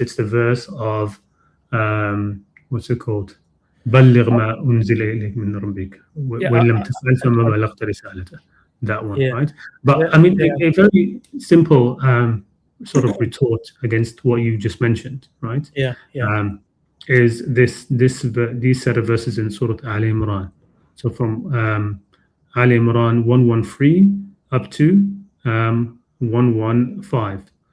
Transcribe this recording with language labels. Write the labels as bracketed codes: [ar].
[en] It's the verse of what's it called? [ar] بلغ ما أنزل إليك من ربك [en] Yeah, [ar] وإن لم تفعل فما بلغت رسالته. [en] That one, yeah, right? But yeah, I mean, yeah, a very simple sort of retort against what you just mentioned, right? yeah, yeah, Um, is these set of verses in Surah Al Imran. So from Al Imran 113 up to 115.